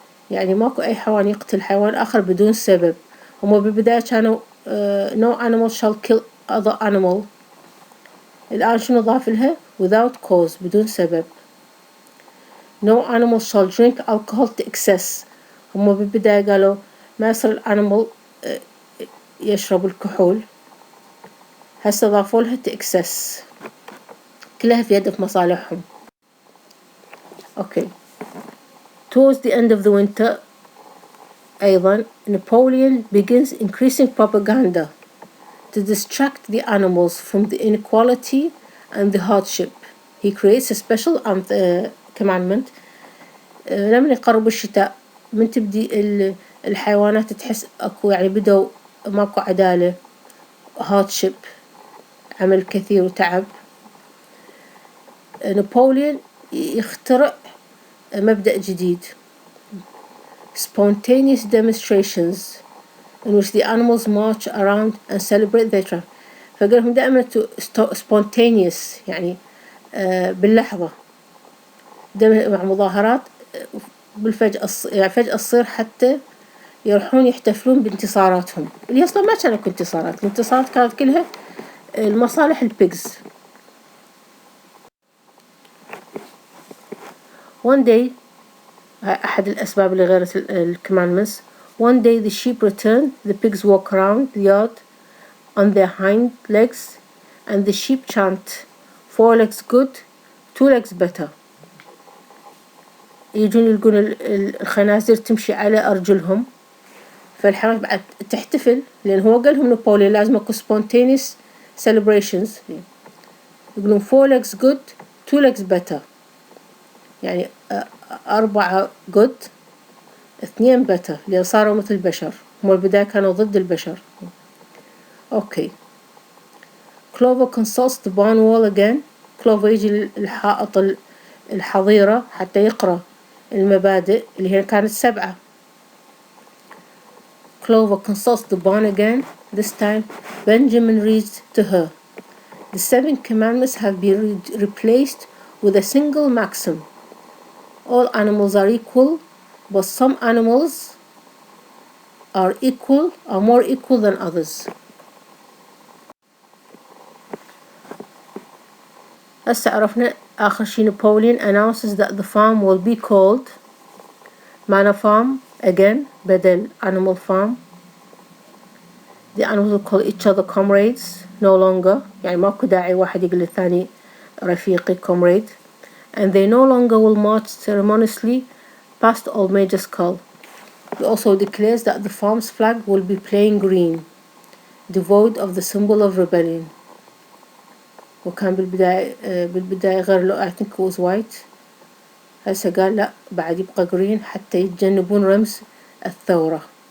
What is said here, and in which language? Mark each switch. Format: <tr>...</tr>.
<ar>يعني ماكو أي حيوان يقتل حيوان آخر بدون سبب. هم بالبداية كانوا</ar> <en>no animal shall kill other animal،</en> <ar>الآن شنو ضاف لها</ar> <en>without cause،</en> <ar>بدون سبب.</ar> <en>no animal shall drink alcohol to excess.</en> <ar>هم بالبداية قالوا ما يصير الأنيمال يشرب الكحول، هسه ضافوا لها</ar> <en>to excess،</en> <ar>كلها في هدف مصالحهم.</ar> <en>Okay. Towards the end of the winter أيضا Napoleon begins increasing propaganda to distract the animals from the inequality and the hardship. He creates a special commandment.</en> <ar>لما يقرب الشتاء من تبدي الحيوانات تحس أكو يعني بدأوا ماكو عدالة hardship عمل كثير وتعب. نابليون يخترع مبدأ جديد</ar> <en>spontaneous demonstrations in which the animals march around and celebrate their triumph.</en> <ar>فقال لهم دائما spontaneous يعني باللحظة مع مظاهرات بالفجأة يعني فجأة تصير حتى يروحون يحتفلون بانتصاراتهم اللي أصلا ما كانت انتصارات. الانتصارات كانت كلها المصالح البيجز.</ar> <en>One day</en> <ar>أحد الأسباب اللي غيرت الكمانمنتس.</ar> <en>One day the sheep return, the pigs walk around the yard on their hind legs and the sheep chant 4 legs good, 2 legs better.</en> <ar>يجون يلقون الخنازير تمشي على أرجلهم، فالحيوانات بعد تحتفل لأن هو قال لهم نابليون لازم أكو</ar> <en>spontaneous celebrations.</en> <ar>يقولون</ar> <en>4 legs good, 2 legs better،</en> <ar>يعني</ar> <en>4 good 2 better،</en> <ar>لأن صاروا مثل البشر. هم البداية كانوا ضد البشر. أوكي.</ar> <en>Clover consults the barn wall again.</en> <ar>Clover يجي الحائط الحظيرة حتى يقرأ المبادئ اللي هي كانت 7.</ar> <en>Clover consults the barn again. This time Benjamin reads to her. The 7 commandments have been replaced with a single maxim. All animals are equal, but some animals are more equal than others.</en> <ar>هسه عرفنا آخر شي</ar> <en>Napoleon announces that the farm will be called Manor Farm again</en> <ar>بدل</ar> <en>Animal Farm. The animals will call each other comrades no longer،</en> <ar>يعني ماكو داعي واحد يقول للثاني رفيقي</ar> <en>comrade. And they no longer will march ceremoniously past Old Major Skull. He also declares that the farm's flag will be plain green, devoid of the symbol of rebellion.</en> <ar>وكان بالبداية غير له</ar> <en>I think it was white.</en> <ar>هسه قال لا بعد يبقى green حتى يتجنبون رمز الثورة.</ar>